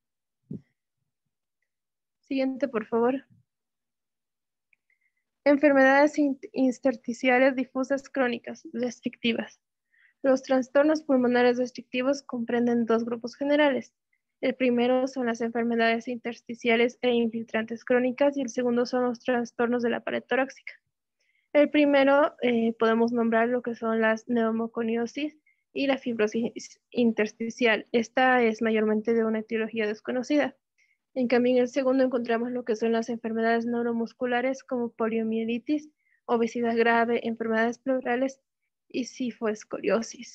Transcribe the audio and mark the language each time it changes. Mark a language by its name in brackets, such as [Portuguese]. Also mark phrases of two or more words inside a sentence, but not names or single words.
[Spanish] Siguiente, por favor. Enfermedades intersticiales difusas crónicas restrictivas. Los trastornos pulmonares restrictivos comprenden dos grupos generales. El primero son las enfermedades intersticiales e infiltrantes crónicas y el segundo son los trastornos de la pared torácica. El primero podemos nombrar lo que son las neumoconiosis y la fibrosis intersticial. Esta es mayormente de una etiología desconocida. En cambio, en el segundo encontramos lo que son las enfermedades neuromusculares como poliomielitis, obesidad grave, enfermedades pleurales y cifoescoliosis.